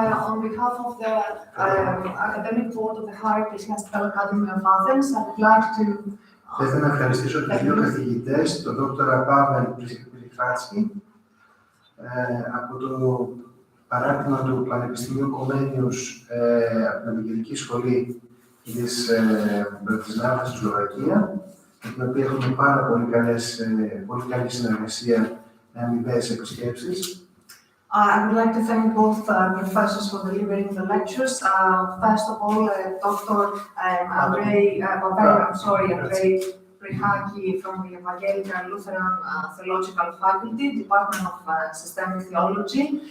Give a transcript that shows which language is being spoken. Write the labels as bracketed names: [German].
[English] on behalf of the Academic Board of the Higher Ecclesiastical Academy of Athens, I would like to... [Greek] Θα ήθελα να ευχαριστήσω τους δύο καθηγητές, τον Dr. Prihracki, από το παράρτημα του Πανεπιστημίου Comenius, από την Ευαγγελική Σχολή της Bratislava στη Σλοβακία, με την οποία έχουμε πάρα πολύ καλή συνεργασία με αμοιβαίες επισκέψεις. [English] I would like to thank both professors for delivering the lectures. First of all, Dr. Andrei-Pavel Prihracki from the Evangelical Lutheran Theological Faculty, Department of Systemic Theology.